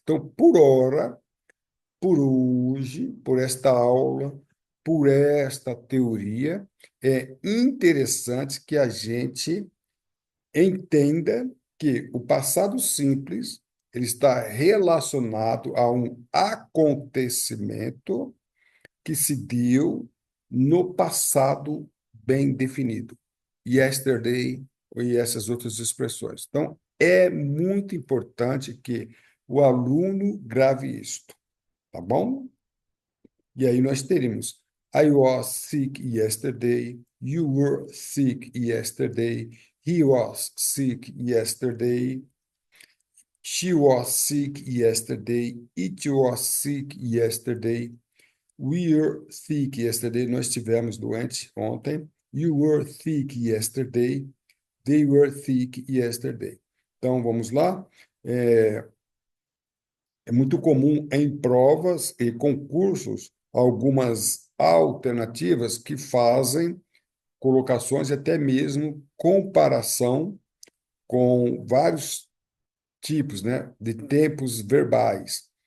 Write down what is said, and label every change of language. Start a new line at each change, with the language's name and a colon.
Portuguese: Então, por hora, por hoje, por esta aula, por esta teoria, é interessante que a gente entenda que o passado simples ele está relacionado a um acontecimento que se deu no passado bem definido. Yesterday e essas outras expressões. Então, é muito importante que o aluno grave isto, tá bom? E aí nós teríamos
English: I was sick yesterday, you were sick yesterday, he was sick yesterday, she was sick yesterday, it was sick yesterday, we were sick yesterday.
Portuguese: Nós estivemos doentes ontem.
English: You were sick yesterday. They were sick yesterday.
Portuguese: Então, vamos lá. É, é muito comum em provas e concursos algumas alternativas que fazem colocações e até mesmo comparação com vários tipos, né, de tempos verbais.